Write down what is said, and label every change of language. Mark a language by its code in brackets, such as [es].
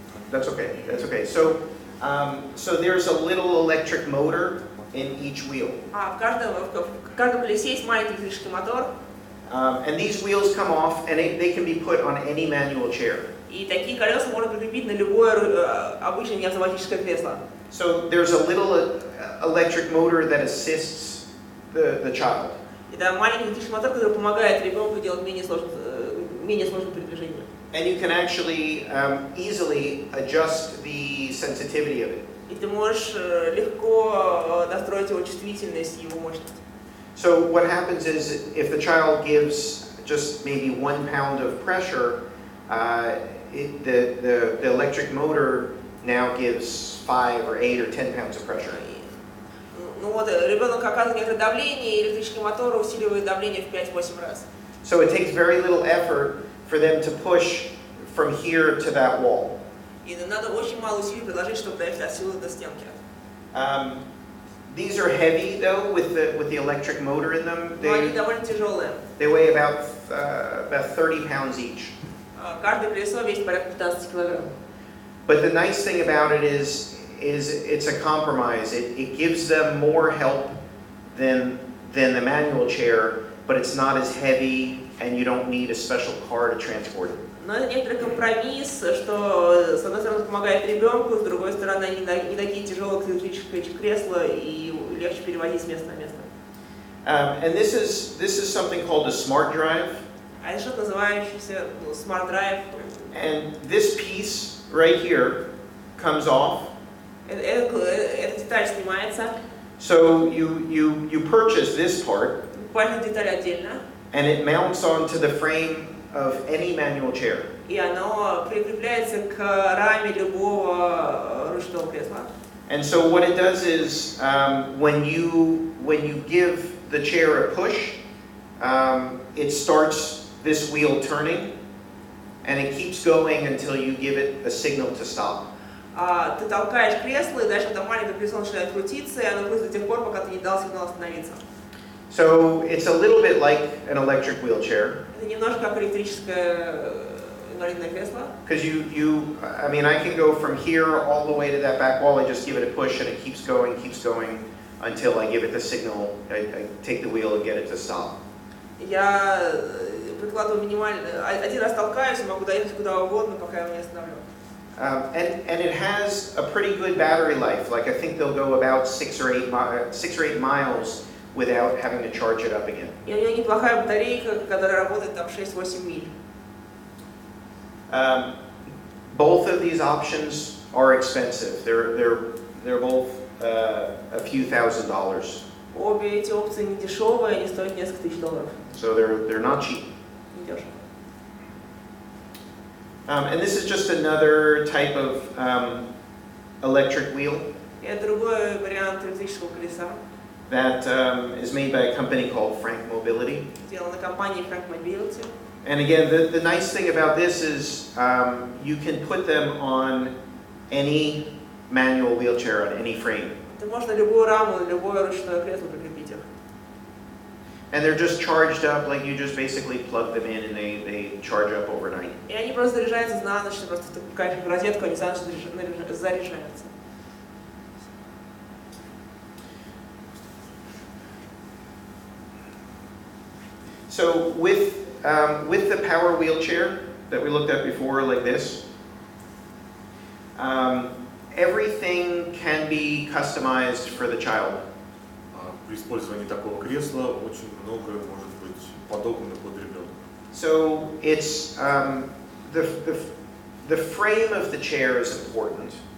[en] That's okay. So there's a little electric motor in each wheel. [ru] В каждом колесе есть маленький электрический мотор. [en] And these wheels come off, and they can be put on any manual chair. [ru] И такие колеса можно прикрепить на любое обычное неавтоматическое кресло. [en] So there's a little electric motor that assists the child. [ru] Это маленький электрический мотор, который помогает ребенку делать менее сложное передвижение. [en] And you can actually easily adjust the sensitivity of it. [ru] И ты можешь легко настроить его чувствительность и его мощность. [en] So what happens is if the child gives just maybe 1 pound of pressure, the electric motor now gives 5 or 8 or 10 pounds of pressure. [ru] Ну вот, ребенок оказывает некоторое давление, и электрический мотор усиливает давление в 5-8 раз. [en] So it takes very little effort for them to push from here to that wall. [ru] И надо очень мало усилий приложить, чтобы доехать отсюда до стенки. [en] These are heavy though with the electric motor in them. [ru] Но они довольно тяжелые. [en] They weigh about 30 pounds each. [ru] Каждое колесо весит порядка 15 килограмм. [en] But the nice thing about it is it's a compromise. It gives them more help than the manual chair, but it's not as heavy and you don't need a special car to transport it. [ru] Но это некоторый компромисс, что с одной стороны помогает ребенку, с другой стороны не такие тяжелые электрические кресла и легче перевозить с места на место. [en] And this is something called a smart drive. [ru] А это что-то называющееся Smart Drive. [en] And this piece right here comes off. [ru] Эта деталь снимается. [en] So you purchase this part. [ru] Покупаешь деталь отдельно. [en] And it mounts onto the frame of any manual chair. [ru] И оно прикрепляется к раме любого ручного кресла. [en] And so what it does is when you give the chair a push, it starts this wheel turning, and it keeps going until you give it a signal to stop. [ru] Ты толкаешь кресло, и дальше это маленькое кресло начинает крутиться, и оно крутится до тех пор, пока ты не дал сигнал остановиться. [en] So it's a little bit like an electric wheelchair. [ru] Это немножко как электрическое инвалидное кресло. [en] Because I mean, I can go from here all the way to that back wall. I just give it a push, and it keeps going until I give it the signal. I take the wheel and get it to stop. [ru] Я прикладываю минимально, один раз толкаюсь, и могу доехать куда угодно, пока я его не остановлю. [en] And it has a pretty good battery life. Like I think they'll go about 6 or 8 miles without having to charge it up again. [ru] И у него неплохая батарейка, которая работает там 6-8 миль. [en] Both of these options are expensive. They're both a few $1,000s. [ru] Обе эти опции не дешевые, они стоят несколько тысяч долларов. [en] So they're not cheap. [ru] Не дешево. [en] And this is just another type of electric wheel [ru] И это другой вариант электрического колеса. [en] that is made by a company called Frank Mobility. [ru] Сделано компанией Frank Mobility. [en] And again, the nice thing about this is you can put them on any manual wheelchair, on any frame. [ru] Ты можешь на любую раму, на любое ручное кресло прикрепить их. [en] And they're just charged up, like you just basically plug them in and they charge up overnight. [ru] И они просто заряжаются на ночь, просто ты втыкаешь их в розетку, они за ночь заряжаются. [en] So with the power wheelchair that we looked at before, like this, everything can be customized for the child. [ru] При использовании такого кресла очень многое может быть подобно под ребенка. [en] So it's the frame of the chair is important.